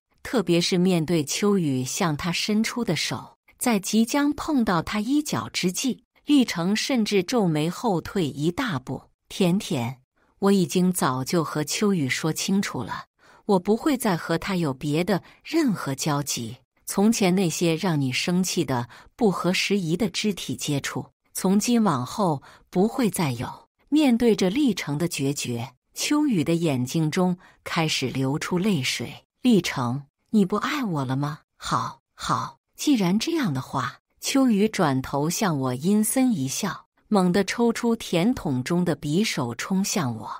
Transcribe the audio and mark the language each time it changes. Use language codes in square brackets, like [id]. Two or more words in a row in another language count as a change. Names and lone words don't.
[zh] 特別是面對秋雨向他伸出的手，在即將碰到他衣角之際，立成甚至皺眉後退一大步。甜甜，我已經早就和秋雨說清楚了，我不會再和他有別的任何交集。從前那些讓你生氣的不合時宜的肢體接觸，從今往後不會再有。面對着立成的決絕，秋雨的眼睛中開始流出淚水。立成，你不愛我了嗎？好，好，既然這樣的話。秋雨轉頭向我陰森一笑，猛地抽出甜筒中的匕首衝向我。